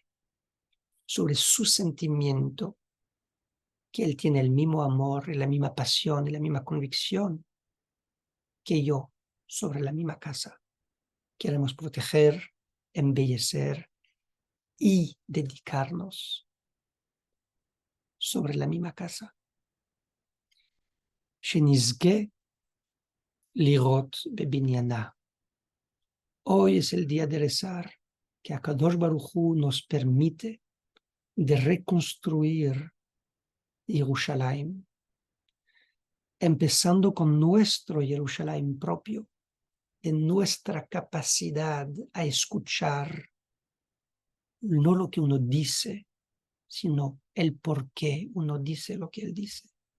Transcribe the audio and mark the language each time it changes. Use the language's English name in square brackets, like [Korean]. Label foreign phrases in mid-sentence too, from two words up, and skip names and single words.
[Spanish] Sobre su sentimiento, que Él tiene el mismo amor, y la misma pasión y la misma convicción que yo sobre la misma casa. Queremos proteger, embellecer y dedicarnos sobre la misma casa. [Hebrew] שנזכה לראות בבניינה. [Spanish] Hoy es el día de rezar, que [Hebrew] הקדוש ברוך הוא [Spanish] nos permite de reconstruir Jerusalén, empezando con nuestro Jerusalén propio, en nuestra capacidad a escuchar no lo que uno dice, sino el por qué uno dice lo que él dice.